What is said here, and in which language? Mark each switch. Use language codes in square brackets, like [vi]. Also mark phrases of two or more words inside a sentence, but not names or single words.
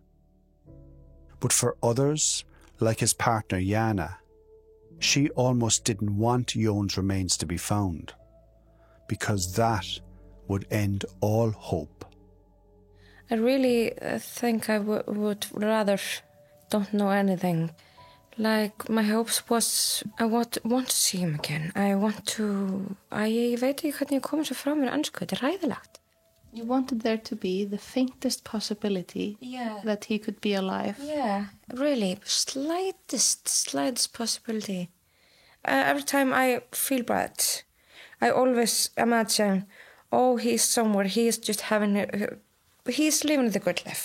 [en] But for others, like his partner Jana, She almost didn't want Jón's remains to be found, because that would end all hope. I really think I would rather don't know anything. Like, my hopes was, I want to see him again. [is] Ég veit ekki hvernig ég komið svo frá mér ensku, þetta ræðilegt. [en] You wanted there to be the faintest possibility that he could be alive. Yeah, really, slightest possibility. Every time I feel bad, I always imagine, oh, he's somewhere, he's just he's living the good life.